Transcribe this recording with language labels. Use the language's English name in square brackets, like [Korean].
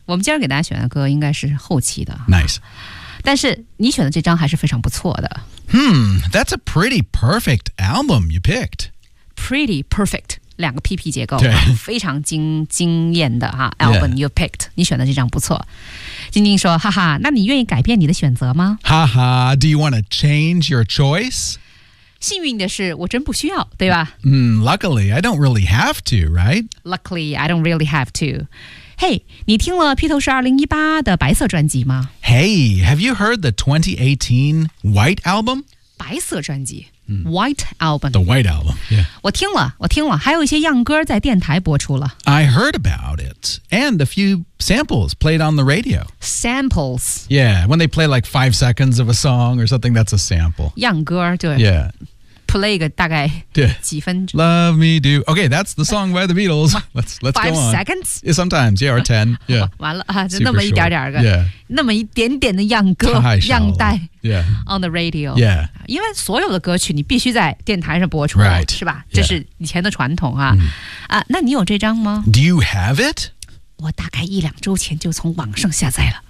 [Chinese] 我们今天给大家选的歌应该是后期的 [English] Nice [Chinese] 但是你选的这张还是非常不错的 [English] that's a pretty perfect album you picked. Pretty perfect, [Chinese] 两个 PP 结构，对非常惊艳的、album、 [English] you picked, [Chinese] 你选的这张不错。晶晶说，哈哈，那你愿意改变你的选择吗？ [English] 哈哈，do you want to change your choice? [Chinese] 幸运的是，我真不需要，对吧？ [English] Luckily, I don't really have to, right? Luckily, I don't really have to. [Chinese] Hey, 你听了披头士2018的白色专辑吗 [English] Hey, have you heard the 2018 White Album? [Chinese] 白色专辑、White Album. [English] The White Album, yeah. [Chinese] 我听了还有一些样歌在电台播出了。 [English] I heard about it, and a few samples played on the radio. Samples? Yeah, when they play like 5 seconds of a song or something, that's a sample. [Chinese] 样歌对。 [English] Yeah. [Chinese] Play 个大概几分钟 [English] Love me do Okay, that's the song by the Beatles Let's go on 5 seconds? Yeah, sometimes, yeah, or 10 Yeah [Chinese] 完了、就那么一点点个、 [English] yeah. [Chinese] 那么一点点的样歌样带 [English] Yeah On the radio Yeah [Chinese] 因为所有的歌曲你必须在电台上播出 [English] Right [Chinese] 是吧、yeah. 这是以前的传统啊、那你有这张吗 [English] Do you have it? [Chinese] 我大概一两周前就从网上下载了